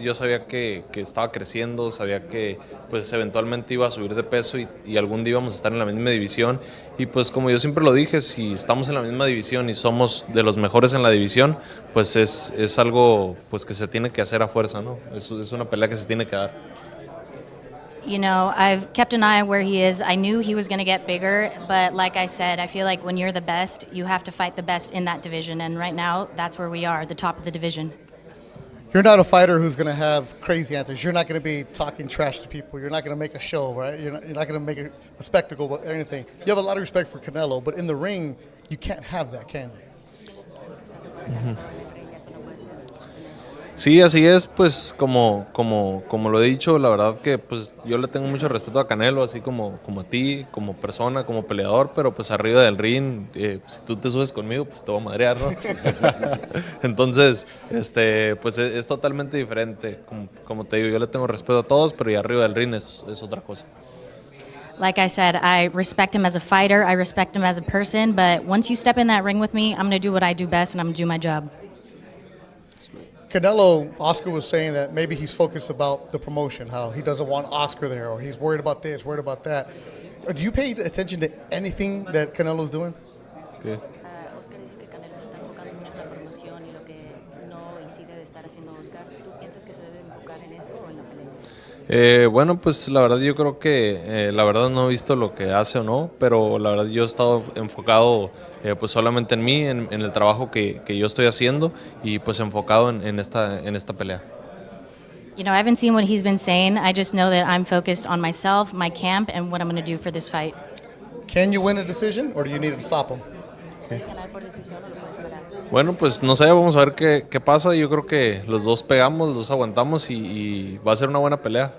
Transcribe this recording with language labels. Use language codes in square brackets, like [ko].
[es] Yo sabía que estaba creciendo, sabía que pues eventualmente iba a subir de peso y algún día íbamos a estar en la misma división. Y pues como yo siempre lo dije, si estamos en la misma división y somos de los mejores en la división, pues es algo pues que se tiene que hacer a fuerza, ¿no? Es una pelea que se tiene que dar. [en] You know, I've kept an eye where he is. I knew he was going to get bigger, but like I said, I feel like when you're the best, you have to fight the best in that division. And right now, that's where we are, the top of the division. You're not a fighter who's going to have crazy antics. You're not going to be talking trash to people. You're not going to make a show, right? You're not going to make a spectacle or anything. You have a lot of respect for Canelo, but in the ring, you can't have that, can you? Mm-hmm. [es] Sí, así es, pues como lo he dicho, la verdad que pues yo le tengo mucho respeto a Canelo, así como a ti, como persona, como peleador, pero pues arriba del ring, si tú te subes conmigo, pues te voy a madrear, ¿no? Entonces, pues es totalmente diferente, como te digo, yo le tengo respeto a todos, pero y arriba del ring es otra cosa. [en] Like I said, I respect him as a fighter, I respect him as a person, but once you step in that ring with me, I'm going to do what I do best and I'm going to do my job. Canelo, Oscar was saying that maybe he's focused about the promotion, how he doesn't want Oscar there, or he's worried about this, worried about that. Do you pay attention to anything that Canelo's doing? Okay. [es] Oscar dice que Canelo se está enfocando mucho en la promoción y lo que no y sí debe estar haciendo Oscar. ¿Tú piensas que se debe enfocar en eso o en la pelea? Bueno, pues la verdad yo creo que la verdad no he visto lo que hace o no, pero la verdad yo he estado enfocado pues solamente en mí, en el trabajo que yo estoy haciendo y pues enfocado en esta pelea. [en] You know, I haven't seen what he's been saying. I just know that I'm focused on myself, my camp, and what I'm going to do for this fight. Can you win a decision, or do you need to stop him? Okay. [es] Bueno, pues no sé, vamos a ver qué pasa. Yo creo que los dos pegamos, los dos aguantamos y va a ser una buena pelea.